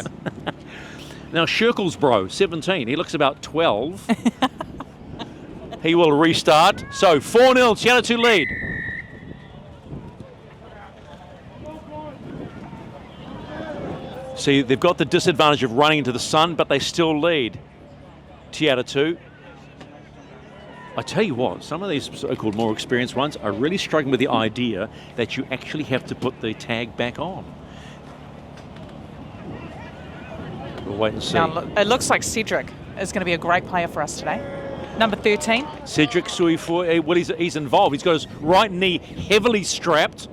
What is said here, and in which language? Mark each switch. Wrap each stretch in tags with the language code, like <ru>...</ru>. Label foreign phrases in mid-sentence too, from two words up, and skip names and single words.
<en>Now, Scherkel's bro, 17. He looks about 12. He will restart. So, 4-0, Te Atatū lead. See, they've got the disadvantage of running into the sun, but they still lead. Te Atatū. I tell you what, some of these so-called more experienced ones are really struggling with the idea that you actually have to put the tag back on. We'll wait and see. Now, it looks like Cedric is going to be a great player for us today. Number 13. Cedric Suifua, well, he's involved. He's got his right knee heavily strapped.</en>